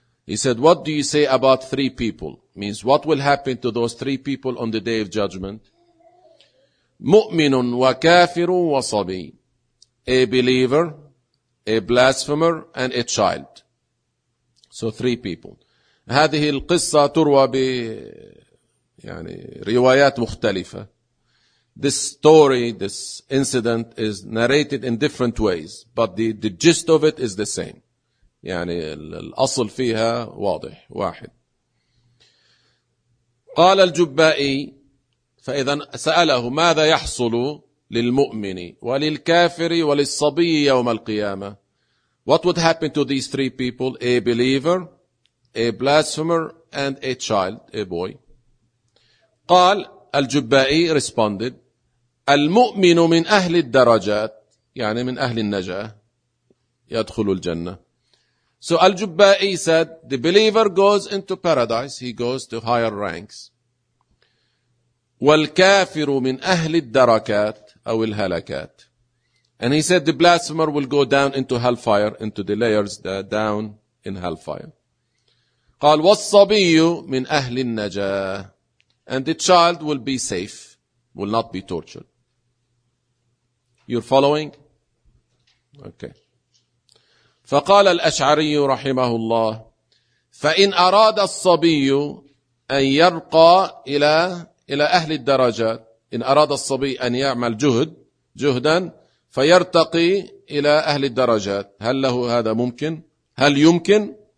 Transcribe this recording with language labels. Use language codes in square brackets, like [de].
[en] he said what do you say about three people means what will happen to those three people on the day of judgment [ar] مؤمن وكافر وصبي [en] a believer a blasphemer and a child so three people [ar] هذه القصة تروى ب يعني روايات مختلفة. [en] This story, this incident is narrated in different ways, but the gist of it is the same. [ar] يعني الأصل فيها واضح واحد. قال الجبائي فإذا سأله ماذا يحصل للمؤمن وللكافر وللصبي يوم القيامة؟ [en] What would happen to these three people? A believer, a blasphemer and a child, a boy. [ar] قال الجبائي responded, المؤمن من أهل الدرجات, يعني من أهل النجاة, يدخل الجنة. [en] So الجبائي said, the believer goes into paradise, he goes to higher ranks. [ar] والكافر من أهل الدركات أو الهلكات. [en] And he said, the blasphemer will go down into hellfire, into the layers down in hellfire. [ar] قال والصبي من أهل النجاة [en] and the child will be safe will not be tortured you're following okay [ar] فقال الأشعري رحمه الله فإن أراد الصبي أن يرقى إلى أهل الدرجات إن أراد الصبي أن يعمل جهدا فيرتقي إلى أهل الدرجات هل له هذا ممكن هل يمكن